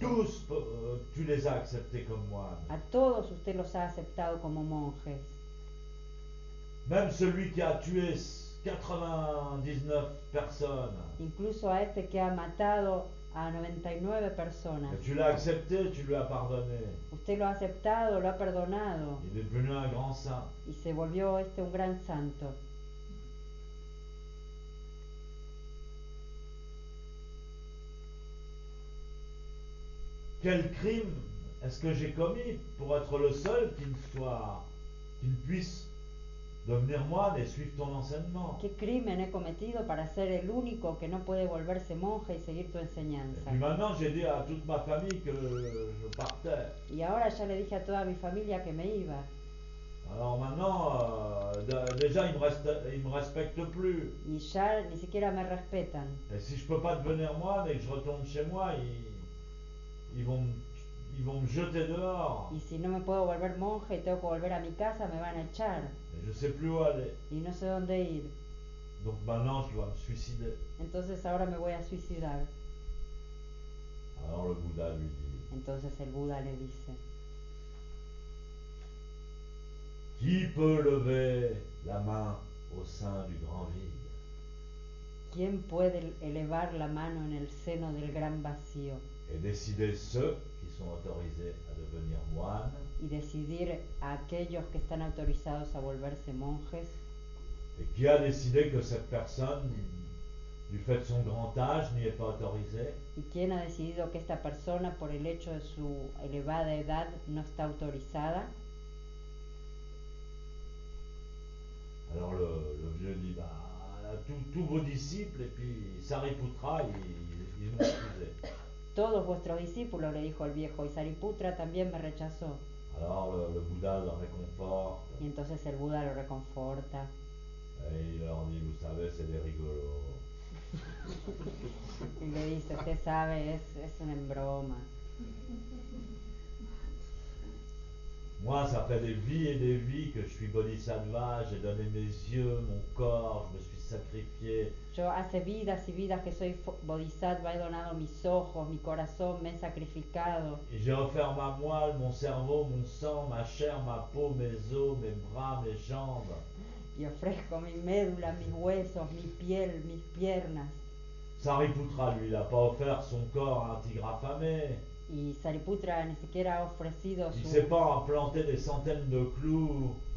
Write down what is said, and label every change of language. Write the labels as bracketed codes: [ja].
[fr] tous tu les as acceptés comme moines. [es] a todos usted los ha aceptado como monjes. [fr] Même celui qui a tué 99 personnes, [es] Incluso a este que ha matado a 99 personas. [fr] tu l'as accepté, tu lui as pardonné. [es] Usted lo ha aceptado, lo ha perdonado [fr] Il est devenu un grand saint. [es] y se volvió un gran santo. [fr] Quel crime est-ce que j'ai commis pour être le seul qui ne puisse devenir moine et suivre ton enseignement? [es] ¿Qué crimen he cometido para ser el único que no puede volverse monje y seguir tu [fr] Et [es] enseñanza? [fr] puis maintenant, j'ai dit à toute ma famille que je partais. [es] Y ahora ya le dije a toda mi familia que me iba. [fr] Alors maintenant, déjà, ils me respectent plus. [es] Y ya ni siquiera me respetan. [fr] Et si je peux pas devenir moine et que je retourne chez moi, ils vont me jeter dehors. [es] Y si no me puedo volver monje y tengo que volver a mi casa, me van a echar. [fr] Et je sais plus où aller. [es] Y no sé dónde ir. [fr] Donc maintenant, je dois me suicider. [es] Entonces ahora me voy a suicidar. [fr] Alors le Bouddha lui dit: [es] Entonces el Buda le dice: [fr] qui peut lever la main au sein du grand vide? [es] ¿quién puede elevar la mano en el seno del gran vacío [fr] Et décider ceux qui sont autorisés à devenir moines [es] y decidir a aquellos que están autorizados a volverse monjes? [fr] et qui a décidé que cette personne, du fait de son grand âge, n'y est pas autorisée? [es] ¿Y quién ha decidido que esta persona, por el hecho de su elevada edad, no está autorizada? [fr] Alors le vieux dit: bah, tous vos disciples et puis Sariputra, ils m'ont refusé. [es] Todos vuestros discípulos, le dijo el viejo, y Sariputra también me rechazó. [fr] Alors le Bouddha le réconforte [es] Y entonces el Buda lo reconforta [fr] et il leur dit: vous savez, c'est des rigolos. [es] y le dice: usted sabe, es una broma. [fr] Moi, ça fait des vies et des vies que je suis bodhisattva, j'ai donné mes yeux, mon corps, je me suis sacrifié. [es] Yo hace vidas y vidas que soy bodhisattva, he donado mis ojos, mi corazón, me he sacrificado. [fr] Et j'ai offert ma moelle, mon cerveau, mon sang, ma chair, ma peau, mes os, mes bras, mes jambes. [es] Y ofrezco mi médula, mis huesos, mi piel, mis piernas. [fr] Sariputra, lui, il n'a pas offert son corps à un tigre affamé. [es] Y Sariputra ni siquiera ha ofrecido [fr] Il ne [es] su... [fr] s'est pas implanté des centaines de clous.